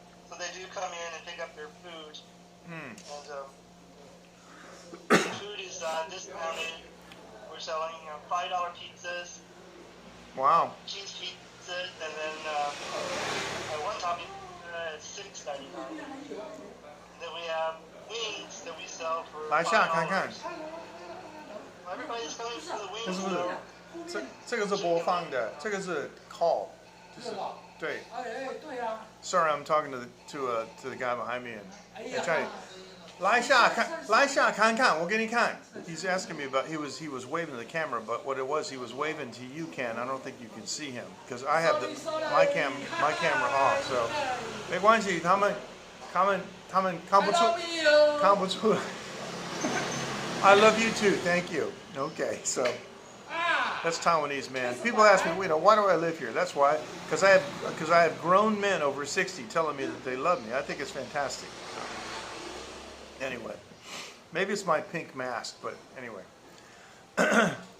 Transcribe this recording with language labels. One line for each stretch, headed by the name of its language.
English: So they do come in and pick up their food. And the food is discounted. We're selling $5 pizzas, Wow. cheese pizzas, and then one topping is $6.99. And then we have wings that we sell for $5.
Chinese: 来下看看，
English: Everybody's coming for the
Chinese: 这
English: wings
Chinese: 是不是
English: now.
Chinese: 这个是播放的，这个是 call， 就是对。
English: Sorry, I'm talking to the guy behind me and trying.
Chinese: 来下看看，我给你看。
English: He's asking me about he was waving to the camera, but what it was he was waving to you, Ken. I don't think you can see him because I have my camera off.
Chinese: So 没关系，他们看不出。
English: I love you too. Thank you. Okay, so that's Taiwanese, man. People ask me, why do I live here? That's why, because I have grown men over 60 telling me that they love me. I think it's fantastic. So, anyway, maybe it's my pink mask, but anyway.